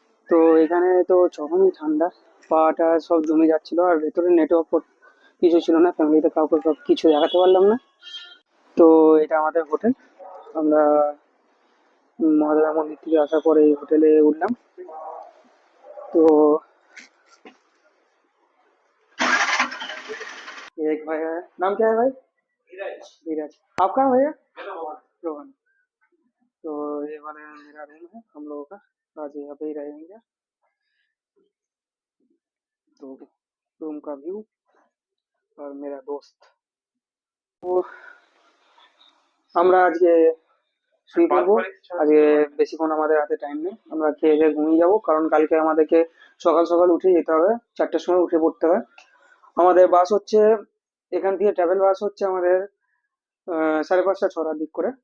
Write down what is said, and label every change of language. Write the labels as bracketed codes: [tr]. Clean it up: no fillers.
[bn] তো এখানে তো যখনই ঠান্ডা, পাটা সব জমে যাচ্ছিল, আর ভেতরে নেটওয়ার্ক কিছু ছিল না, ফ্যামিলিতে কাউকে সব কিছু দেখাতে পারলাম না। তো এটা আমাদের হোটেল। আমরা মহাদেব মন্দির থেকে আসার পরে এই হোটেলে উঠলাম। [hi] तो ये एक भाई है, नाम क्या है भाई? धीरज। आपका भैया? रोहन। तो ये वाला मेरा रूम है हम लोगों का, आज यहाँ पे ही रहेंगे। तो रूम का व्यू और मेरा दोस्त। [bn] तो আমরা আজকে শুয়ে পড়বো। আজকে বেশিক্ষণ আমাদের হাতে টাইম নেই, আমরা খেয়ে দিয়ে ঘুমিয়ে যাবো, কারণ কালকে আমাদেরকে সকাল সকাল উঠে যেতে হবে, 4টার সময় উঠে পড়তে হবে। আমাদের বাস হচ্ছে, এখান থেকে ট্রাভেল বাস হচ্ছে আমাদের 5:30 6টার দিক করে।